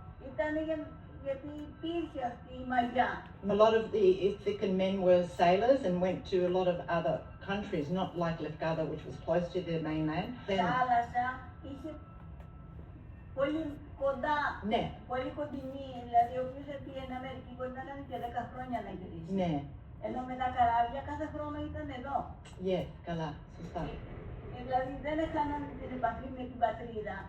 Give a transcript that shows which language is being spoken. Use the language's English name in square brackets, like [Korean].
[Greek] Ήταν γιατί υπήρχε αυτή η μαγιά. [English] A lot of the Ithacan men were sailors and went to a lot of other countries, not like Lefkada, which was close to the mainland. [Greek] Θάλασσα είχε πολύ κοντά, Ναι. πολύ κοντινή, δηλαδή ο οποίος πήγαινε Αμερική μπορεί να κάνει και 10 χρόνια να γυρίσει. Ναι. Ενώ με τα καράβια κάθε χρόνο ήταν εδώ. Yes, καλά, σωστά. Δηλαδή δεν έκαναν την επαφή με την πατρίδα.